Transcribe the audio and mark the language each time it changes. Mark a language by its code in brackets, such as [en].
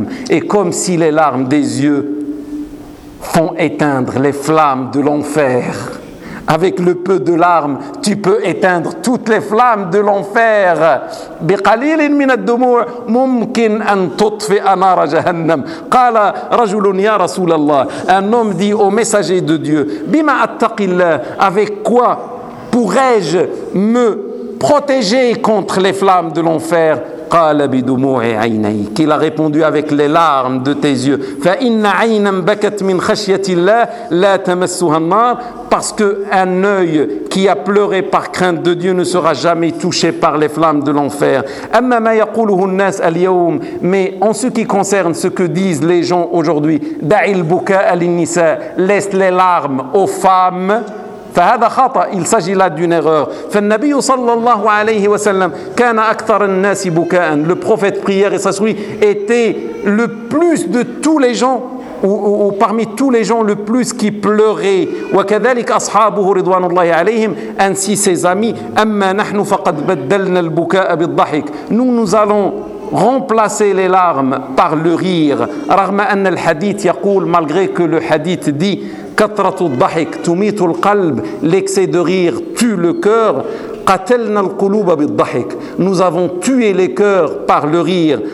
[fr] Et comme si les larmes des yeux font éteindre les flammes de l'enfer. Avec le peu de larmes, tu peux éteindre toutes les flammes de l'enfer. [ar] بقليل من الدموع ممكن أن تطفئ نار جهنم. قال رجل يا رسول الله. [fr] Un homme dit au messager de Dieu, [ar] بما أتقي الله, [fr] avec quoi pourrais-je me protéger contre les flammes de l'enfer? [ar] قال بدموع عيني, [fr] qu'il a répondu avec les larmes de tes yeux. [ar] فإن عينا بكت من خشية الله لا تمسها النار, [fr] parce qu'un œil qui a pleuré par crainte de Dieu ne sera jamais touché par les flammes de l'enfer. [ar] Amma ma yaquluhu an-nas al-yawm, [fr] mais en ce qui concerne ce que disent les gens aujourd'hui, [ar] da'il buka'a lin-nisa, [fr] laisse les larmes aux femmes. [ar] فهذا خطأ, [fr] il s'agit là d'une erreur. [ar] فالنبي صلى الله عليه وسلم كان أكثر الناس بكاء, [fr] le prophète prière et sa souris était le plus de tous les gens, ou parmi tous les gens le plus qui pleurait. [ar] وكذلك أصحابه رضوان الله عليهم, [fr] ainsi ses amis. [ar] أما نحن فقد بدلنا البكاء بالضحك, [fr] nous allons remplacer les larmes par le rire. [ar] رغم أن الحديث يقول, [fr] malgré que le hadith dit, [ar] كَثْرَةُ الضَّحِكِ تُمِيتُ الْقَلْبِ, [fr] l'excès de rire tue le cœur. [ar] قَتَلْنَا الْقُلُوبَ بِالضَّحِكِ, [fr] nous avons tué les cœurs par le rire.